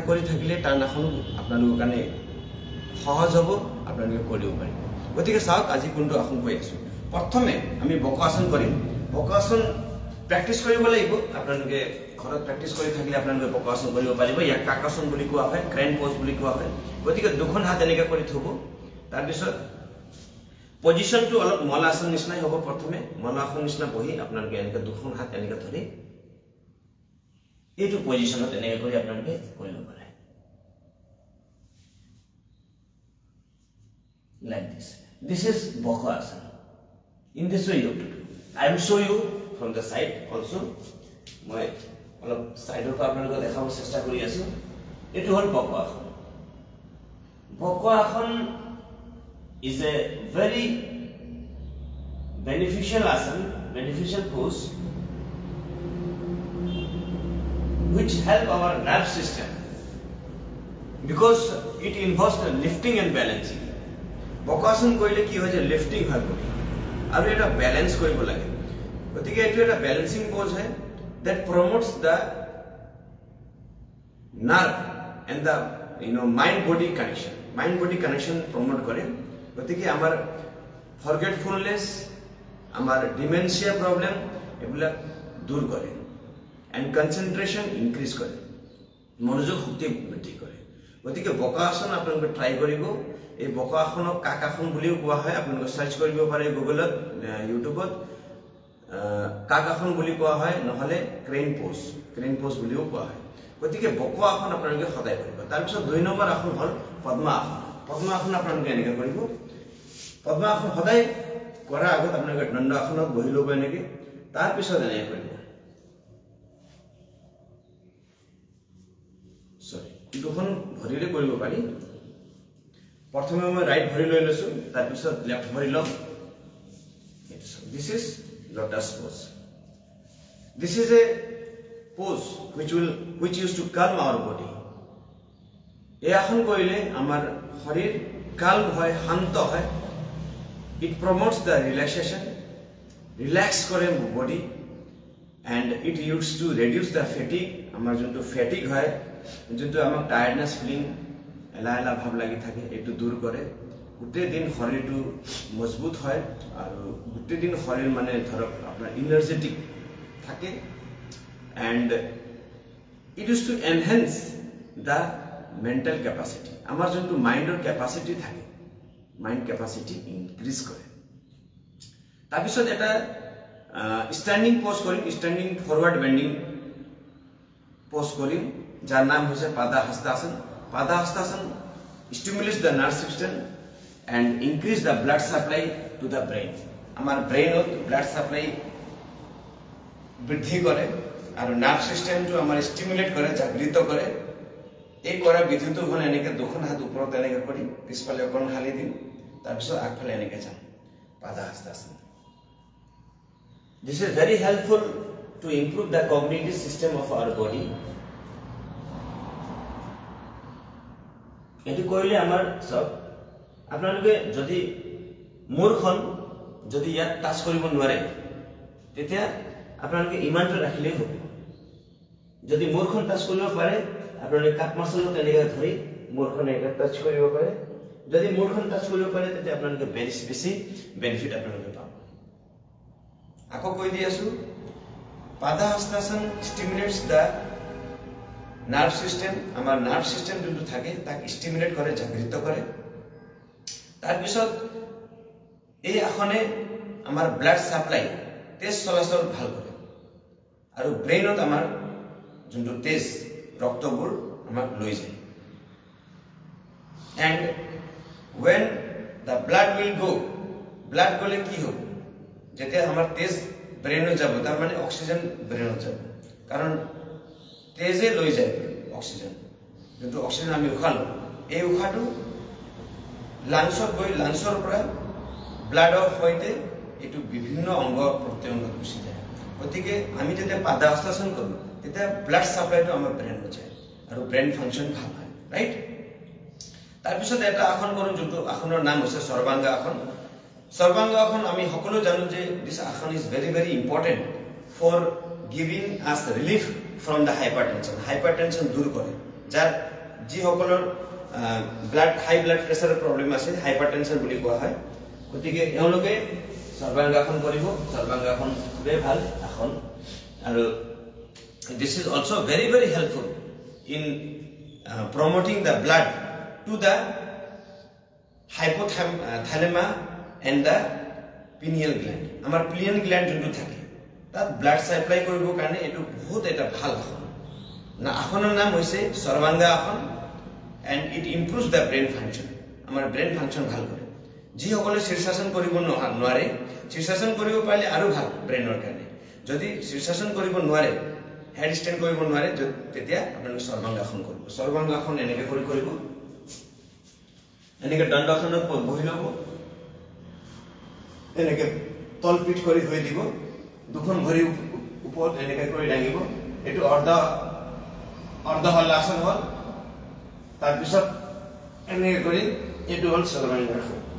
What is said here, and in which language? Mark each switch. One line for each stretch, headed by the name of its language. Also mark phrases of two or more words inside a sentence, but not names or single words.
Assamese: কৰি থাকিলে টান আসন আপোনালোকৰ কাৰণে সহজ হ'ব আপোনালোকে কৰিব পাৰিব গতিকে চাওক আজি কোনটো আসন কৈ আছো প্ৰথমে আমি বকাসন কৰিম বকাসন প্ৰেক্টিস কৰিব লাগিব আপোনালোকে ঘৰত প্ৰেক্টিস কৰি থাকিলে আপোনালোকে বকাসন কৰিব পাৰিব ইয়াক কাকাসন বুলি কোৱা হয়
English: crane pose
Assamese: বুলি কোৱা হয় গতিকে দুখন হাত এনেকৈ কৰি থব তাৰ পিছত
English: position two
Assamese: অলপ মলাসন নিচিনাই হ'ব প্ৰথমে মলাসন নিচিনা বহি আপোনালোকে এনেকৈ দুখন হাত এনেকৈ ধৰি এইটো পজিশনত এনেকৈ কৰি আপোনালোকে কৰিব পাৰে
English: like this is Bakasana in this way you have to do I will show you from the side also
Assamese: মই অলপ সাইডৰ পৰা আপোনালোকক দেখাব চেষ্টা কৰি আছো এটো হল
English: বকাসন is a very beneficial pose which help our nerve system because it involves the lifting and balancing
Assamese: বকাসন কৰিলে কি হয় যে লিফটিং হয় আৰু এটা ব্যালেন্স কৰিব লাগে গতিকে এটো এটা ব্যালেন্সিং পোজ হয়
English: that promotes the nerve and the mind body connection promote
Assamese: করে গতিকে আমাৰ ফরগেটফুলনেস আমাৰ
English: dementia problem
Assamese: এগুলা দূর করে
English: and concentration increase
Assamese: করে মনোযোগ শক্তি বৃদ্ধি করে গতিকে বকাসন আপোনালোকে ট্ৰাই কৰিব এই বকাসনক কাকাসন বুলিও কোৱা হয় আপোনালোকে সাৰ্চ কৰিব পাৰে গুগলত ইউটিউবত কাকাসন বুলি কোৱা হয় নহলে
English: crane pose
Assamese: বুলিও কোৱা হয় গতিকে বকাসন আপোনালোকে সদায় কৰিব তাৰ পিছত 2 নম্বৰ আসন হল পদ্মাসন আপোনালোকে এনেকৈ কৰিব পদ্মাসন সদায় কৰাৰ আগত আপোনালোকে দণ্ডাসনত বহি ল'ব এনেকৈ তাৰ পিছত এনেকৈ কৰিব সৰি দুখন ভৰিৰে কৰিব পাৰি প্ৰথমে মই ৰাইট ভৰি লৈ লৈছো তাৰ পিছত লেফট ভৰি লম
English: this is lotus pose this is a pose which used to calm our body
Assamese: এই আসন কৰিলে আমাৰ শৰীৰ calm হয় শান্ত হয়
English: it promotes the relaxation
Assamese: relax কৰে
English: body and it used to reduce the fatigue
Assamese: আমাৰ যোনটো fatigue হয় যোনটো আমাক
English: tiredness feeling
Assamese: এলা ভাব লাগি থাকে এটো দূৰ কৰে গোটে দিন শৰীৰটো মজবুত হয় আৰু গোটে দিন শৰীৰ মানে ধৰক আপোনাৰ এনাৰ্জেটিক থাকে
English: and it used to enhance the mental capacity
Assamese: আমাৰ যোনটো মাইন্ডৰ ক্যাপাসিটি থাকে
English: mind capacity increase
Assamese: কৰে তাৰ পিছত এটা
English: standing pose
Assamese: কৰিম
English: standing forward bending pose
Assamese: কৰিম যার নাম হৈছে পাদাহস্তাসন
English: stimulates the nerve system and increase the blood supply to the brain
Assamese: আমাৰ ব্ৰেইনত
English: blood supply
Assamese: বৃদ্ধি কৰে আৰু নার্ভ সিস্টেমটো আমাৰ স্টিমুলেট কৰে জাগৃত কৰে এই কৰা বিধুটো হল এনেকৈ দুখন হাত ওপৰত এনেকৈ কৰি পিছফালে অকণ হালি দিম তাৰ পিছত আগফালে এনেকৈ যাম পাদাহস্তাসন
English: This is very helpful to improve the cognitive system of our body
Assamese: এটি কৰিলে আমাৰ সব আপোনালোকে যদি মূৰখন যদি ইয়াত টাচ কৰিব নোৱাৰে তেতিয়া আপোনালোকে ইমানটো ৰাখিলে হ'ব যদি মূৰখন টাচ কৰিব পাৰে আপোনালোকে কাপ মাছলত এনেকৈ ধৰি মূৰখন এনেকৈ টাচ কৰিব পাৰে যদি মূৰখন টাচ কৰিব পাৰে তেতিয়া আপোনালোকে বেছি বেনিফিট আপোনালোকে পাব আকৌ কৈ দি আছো পাদাহস্তাসন
English: stimulates the nerve system
Assamese: আমাৰ
English: nerve system
Assamese: যোনটো থাকে তাক স্টিমুলেট কৰে জাগৃত কৰে তাৰ পিছত এই আসনে আমাৰ
English: blood supply
Assamese: তেজ চলাচল ভাল কৰে আৰু ব্ৰেইনত আমাৰ যোনটো তেজ ৰক্তবোৰ আমাক লৈ যায়
English: and when the blood will go
Assamese: blood গলে কি হ'ব যেতিয়া আমাৰ তেজ ব্ৰেইনত যাব তাৰ মানে অক্সিজেন ব্ৰেইনত যাব কাৰণ তেজে লৈ যায় অক্সিজেন যোনটো অক্সিজেন আমি উশাহ লওঁ এই উশাহটো লাংছত গৈ লাংছৰ পৰা ব্লাডৰ সৈতে এটো বিভিন্ন অংগ প্ৰত্যংগত গুচি যায় গতিকে আমি যেতিয়া পাদাহস্তাসন কৰো তেতিয়া ব্লাড সাপ্লাইটো আমাৰ ব্ৰেইনত যায় আৰু
English: brain function
Assamese: ভাল হয় ৰাইট তাৰ পিছত এটা আসন কৰো যোনটো আসনৰ নাম হৈছে সৰ্বাঙ্গ আসন আমি সকলো জানো যে দিস আসন ইজ
English: very important for giving us relief from the hypertension
Assamese: দূৰ কৰে যাৰ যি সকলৰ
English: high blood pressure problem
Assamese: আছে হাইপাৰটেনশন বুলি কোৱা হয় গতিকে এওঁলোকে সৰ্বাঙ্গাসন কৰিব সৰ্বাঙ্গাসন খুবেই ভাল আসন আৰু
English: this is also very helpful in promoting the blood to the hypothalamus and the pineal gland
Assamese: আমাৰ
English: pineal gland
Assamese: যোনটো থাকে তাত ব্লাড সাপ্লাই কৰিবৰ কাৰণে এটো বহুত এটা ভাল আসন না আসনৰ নাম হৈছে সৰ্বাঙ্গাসন
English: and it improves the brain function
Assamese: আমাৰ
English: brain function
Assamese: ভাল কৰে যি সকলে শীৰ্ষাসন কৰিব নোৱাৰে শীৰ্ষাসন কৰিব পাৰিলে আৰু ভাল ব্ৰেইনৰ কাৰণে যদি শীৰ্ষাসন কৰিব নোৱাৰে
English: head stand
Assamese: কৰিব নোৱাৰে তেতিয়া আপোনালোকে সৰ্বাঙ্গাসন কৰিব সৰ্বাঙ্গাসন এনেকৈ কৰিব এনেকৈ দণ্ডাসনত বহি ল'ব এনেকৈ তল পিঠ কৰি হৈ দিব দুখন ভৰি ওপৰত এনেকৈ কৰি দাঙিব এটো অৰ্ধহলাসন হ'ল তাৰ পিছত এনেকৈ কৰি এটো হ'ল সৰ্বাঙ্গাসন